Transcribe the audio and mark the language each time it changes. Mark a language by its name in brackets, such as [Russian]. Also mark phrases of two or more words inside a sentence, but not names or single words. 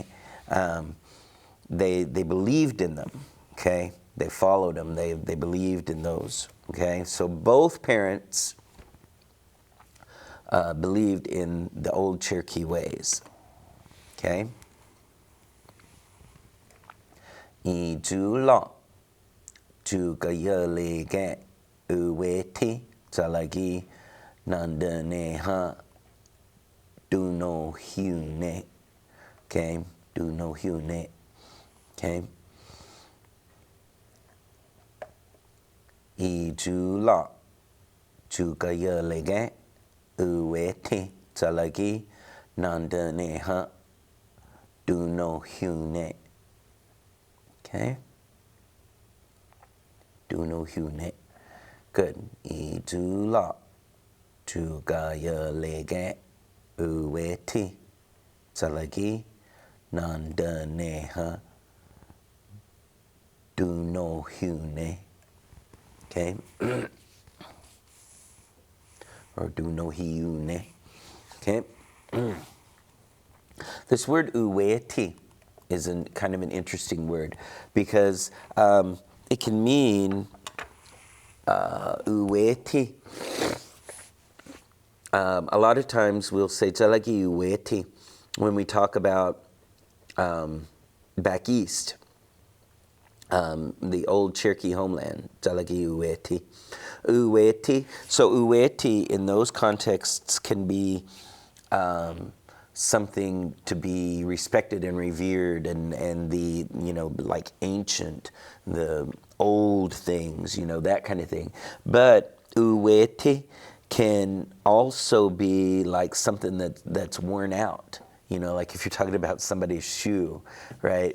[English] They believed in them, okay? They followed them. They believed in those, okay? So both parents believed in the old Cherokee ways, okay? [Cherokee] I ju lo, ju ga ye le ge, u we ti, chalagi, nanda ne ha, do no hu ne, okay? Do no hu ne, okay? I ju lo, ju ga ye le ge, u we ti, chalagi, nanda ne ha, do no hu ne. Okay? Do no hu ne. Good. I ju lo, ju ga ye le ge, u we ti, chalagi, nanda ne ha, do no hu ne. Okay? Or do no hi u ne. [English] Okay? This word uweti is kind of an interesting word because it can mean uweti. A lot of times we'll say [Cherokee] talagi uweti [English] when we talk about back east, the old Cherokee homeland, [Cherokee] talagi uweti. [English] Uweti. So uweti in those contexts can be something to be respected and revered, and the, like ancient, the old things, that kind of thing. But uweti can also be like something that's worn out, like if you're talking about somebody's shoe, right?